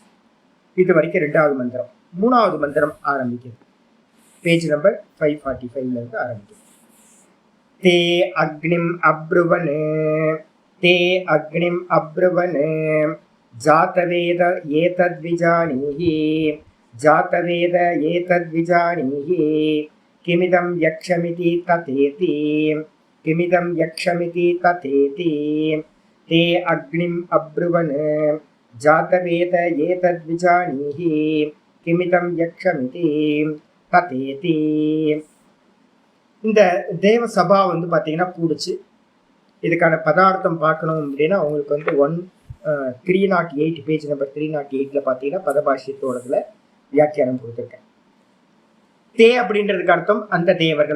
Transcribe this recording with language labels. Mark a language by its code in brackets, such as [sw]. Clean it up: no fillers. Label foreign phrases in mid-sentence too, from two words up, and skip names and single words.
[ta] இது வரைக்கும் 2வது மந்திரம். 3வது மந்திரம் ஆரம்பிக்குது. பேஜ் நம்பர் 545 இருந்து ஆரம்பிக்குது. [sa] ते अग्निम् अब्रुवन् ते अग्निम् अब्रुवन् जातवेद एतद्विजानीहि जातवेद एतद्विजानीहि किमिदं यक्षमिति तथेति किमिदं यक्षमिति तथेति ते अग्निम् अब्रुवन् जातवेद एतद्विजानीहि किमिदं यक्षमिति तथेति. [ta] இந்த தேவ சபா பார்த்தீங்கன்னா கூடுச்சு. இதுக்கான பதார்த்தம் பார்க்கணும் அப்படின்னா அவங்களுக்கு 308 பேஜ் நம்பர் 308 பார்த்தீங்கன்னா பதபாஷ்யத்தோடதுல வியாக்கியானம் கொடுத்துருக்கேன். தே அப்படின்றதுக்கு அர்த்தம் அந்த தேவர்கள்.